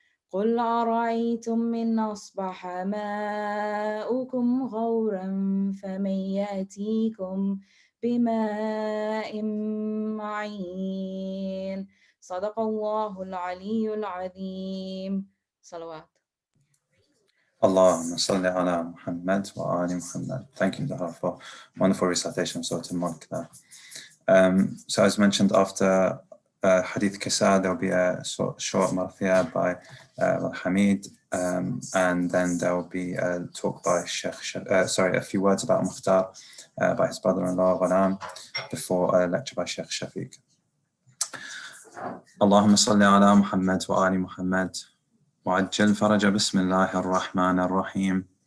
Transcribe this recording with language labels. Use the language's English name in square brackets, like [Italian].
[Arabic] قل أرأيتم إن أصبح ماؤكم غورا فمن يأتيكم بماء معين صدق الله العلي العظيم صلوات. اللهم صل على محمد وآل محمد. [English] Thank you, Dara, for wonderful recitation of Surah Al-Mukhtar. So as mentioned, after Hadith Kisa, there will be a short marfiya by Hamid, and then there will be a talk by a few words about Mukhtar by his brother-in-law Ghulam, before a lecture by Sheikh Shafiq. [Arabic] اللهم صل على محمد وآل محمد وعجل فرج بسم الله الرحمن الرحيم.